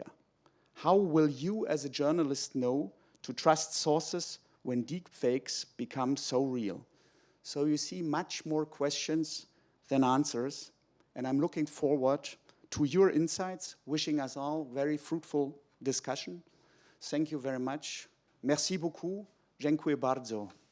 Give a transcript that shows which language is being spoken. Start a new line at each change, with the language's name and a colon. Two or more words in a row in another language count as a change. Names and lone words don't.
English: How will you as a journalist know to trust sources when deepfakes become so real? So you see much more questions than answers, and I'm looking forward to your insights, wishing us all very fruitful discussion. Thank you very much.
French: Merci beaucoup.
Polish: Dziękuję bardzo.